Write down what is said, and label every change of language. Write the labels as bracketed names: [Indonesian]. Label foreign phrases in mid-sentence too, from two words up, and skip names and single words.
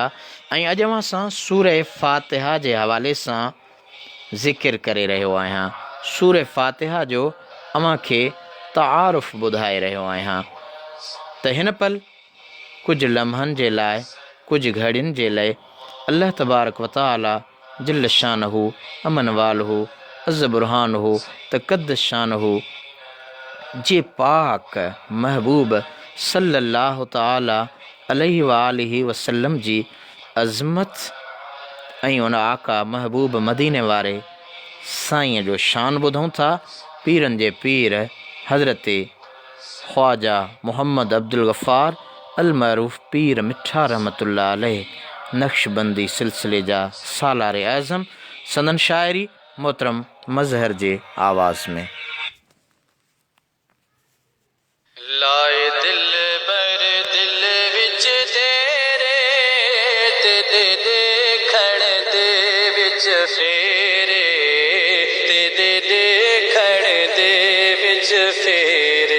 [Sindhi] ऐं अॼु अव्हां सां सूरह फ़ातिहा जे हवाले सां ज़िक्र करे रहियो आहियां। सूरह फ़ातिहा जो अव्हां खे तारुफ़ ॿुधाए रहियो आहियां। त हिन पल कुझु लम्हनि जे लाइ, कुझु घड़ियुनि जे लाइ अल्लाह [Arabic] تبارك وتعالى جل شانه عم نواله عز برهانه تقدس شانه [Sindhi] जे पाक महबूब [Arabic] صلى الله تعالى عليه وآله وسلم [Sindhi] जी अज़मत ऐं उन आका महबूब मदीने वारे साईं जो शान ॿुधूं था। पीरनि जे पीर हज़रत ख्वाजा मोहम्मद अब्दुल गफ़ार अल मरूफ़ पीर मिठा [Arabic] رحمة الله عليه [Sindhi] नक्शबंदी सिलसिले जा सालार आज़म संदन शाइरी मोहतरम मज़हर जे आवाज़ में। [Punjabi] لائے دل بر دل وچ تیرے تے دے ویکھݨ دے وچ پھیرے تے دے ویکھݨ دے وچ پھیرے.